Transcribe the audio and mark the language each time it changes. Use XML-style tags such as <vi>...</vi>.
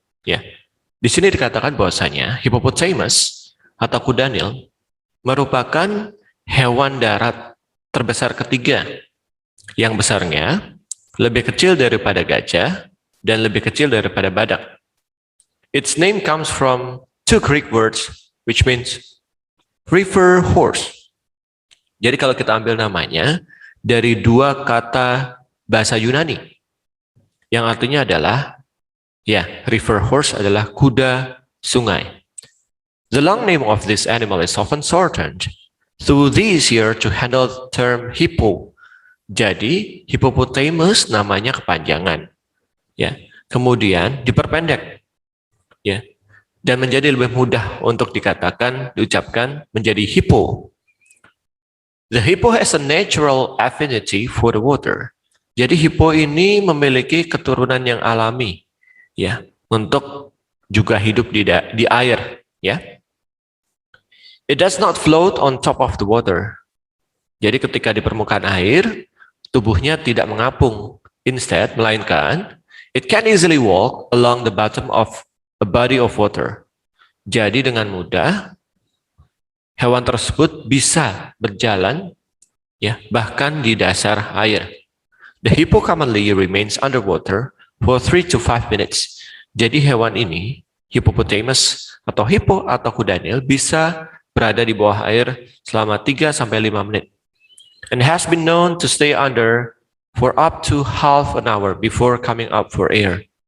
<id>Ya. Di sini dikatakan bahwasanya hippopotamus atau kuda Nil merupakan hewan darat terbesar ketiga, yang besarnya lebih kecil daripada gajah dan lebih kecil daripada badak.</id> <en>Its name comes from two Greek words which means river horse.</en> <id>Jadi kalau kita ambil namanya dari dua kata bahasa Yunani yang artinya adalah</id> <en>river horse</en> <id>adalah kuda sungai.</id> <en>The long name of this animal is often shortened through this year to handle the term hippo.</en> <id>Jadi hippopotamus namanya kepanjangan, ya. Kemudian diperpendek, ya, dan menjadi lebih mudah untuk diucapkan menjadi hippo.</id> <en>The hippo has a natural affinity for the water.</en> <id>Jadi hippo ini memiliki keturunan yang alami, ya, untuk juga hidup di air, ya.</id> <en>It does not float on top of the water.</en> <id>Jadi ketika di permukaan air, tubuhnya tidak mengapung.</id> <en>Instead,</en> <id>melainkan,</id> <en>it can easily walk along the bottom of a body of water.</en> <id>Jadi dengan mudah, hewan tersebut bisa berjalan, ya, bahkan di dasar air.</id> <en>The hippo commonly remains underwater for 3 to 5 minutes.</en> <id>Jadi hewan ini, hippopotamus atau hippo atau kuda Nil, bisa berada di bawah air selama 3 sampai 5 menit.</id> <en>And has been known to stay under for up to half an hour before coming up for air.</en>